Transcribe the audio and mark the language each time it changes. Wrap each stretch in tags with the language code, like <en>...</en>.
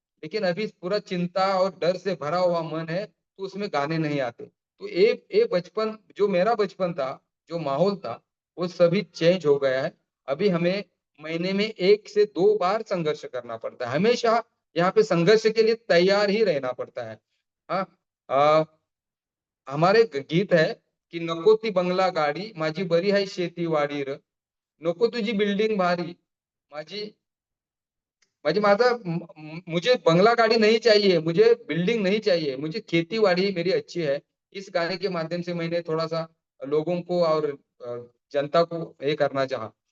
<hi>लेकिन अभी पूरा चिंता और डर से भरा हुआ मन है, तो उसमें गाने नहीं आते। तो ये बचपन जो मेरा बचपन था, जो माहौल था, वो सभी चेंज हो गया है। अभी हमें महीने में 1 से 2 बार संघर्ष करना पड़ता है। हमेशा यहाँ पे संघर्ष के लिए तैयार ही रहना पड़ता है। हाँ, अ, हमारे गीत है की</hi> <mr>नको ती बंगला गाडी, माझी बरी आहे शेतीवाडी र. नको तुझी बिल्डिंग भारी, माझी</mr> <hi>मुझे बंगला गाड़ी नहीं चाहिए, मुझे बिल्डिंग नहीं चाहिए, मुझे खेती-बाड़ी मेरी अच्छी है। इस गाने के माध्यम से मैंने थोड़ा-सा लोगों को और जनता को ये करना चाहा।</hi>